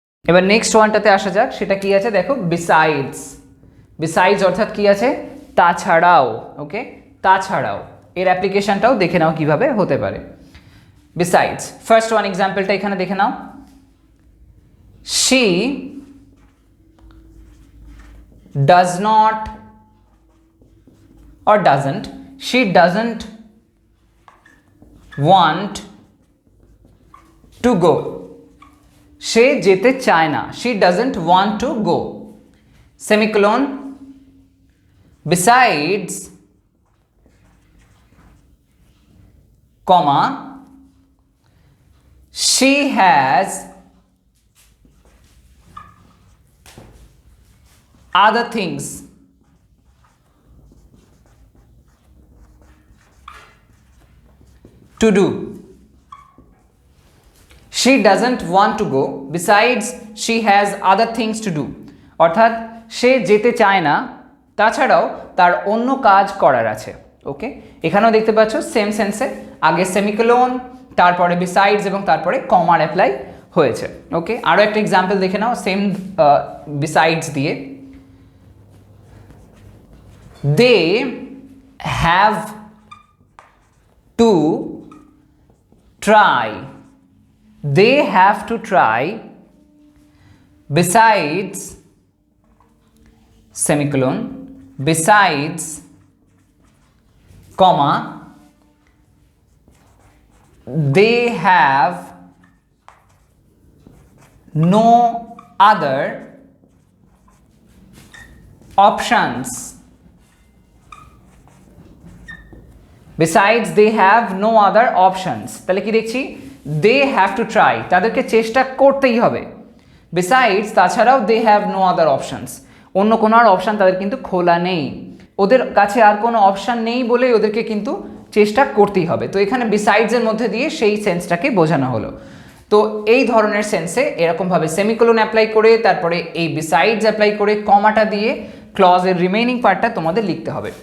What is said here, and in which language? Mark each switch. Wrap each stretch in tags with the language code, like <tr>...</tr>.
<bn>এবার নেক্সট ওয়ানটাতে আসা যাক, সেটা কি আছে দেখো, বিসাইডস অর্থাৎ কি আছে, তাছাড়াও। ওকে, তাছাড়াও এর অ্যাপ্লিকেশনটাও দেখে নাও কিভাবে হতে পারে। বিসাইডস, ফার্স্ট ওয়ান এক্সাম্পলটা এখানে দেখে নাও।</bn> <en>she does not or doesn't, she doesn't want to go,</en> <bn>সে যেতে চায় না,</bn> <en>she doesn't want to go, semicolon, besides, comma, she has other things to do. She doesn't want to go, besides she has other things to do.</en> <bn>অর্থাৎ সে যেতে চায় না, তাছাড়াও তার অন্য কাজ করার আছে। ওকে, এখানেও দেখতে পাচ্ছ সেম সেন্সে আগে সেমিকোলন, তারপরে বিসাইডস এবং তারপরে কমার অ্যাপ্লাই হয়েছে। ওকে, আরও একটা এক্সাম্পল দেখে নাও সেম বিসাইডস দিয়ে।</bn> <en>They have to try, they have to try, besides semicolon, besides comma, they have no other options, besides they have no other options।</en> <bn>তাহলে কি দেখছি,</bn> <en>they have to try,</en> <bn>তাদেরকে চেষ্টা করতেই হবে, besides তাছাড়াও</bn> <en>they have no other options,</en> <bn>অন্য কোনো আর অপশান তাদের কিন্তু খোলা নেই, ওদের কাছে আর কোনো অপশান নেই বলেই ওদেরকে কিন্তু চেষ্টা করতেই হবে। তো এখানে বিসাইডসের মধ্যে দিয়ে সেই সেন্সটাকে বোঝানো হলো। তো এই ধরনের সেন্সে এরকমভাবে সেমিকোলন অ্যাপ্লাই করে, তারপরে এই বিসাইডস অ্যাপ্লাই করে, কমাটা দিয়ে ক্লজের রিমেইনিং পার্টটা তোমাদের লিখতে হবে।</bn>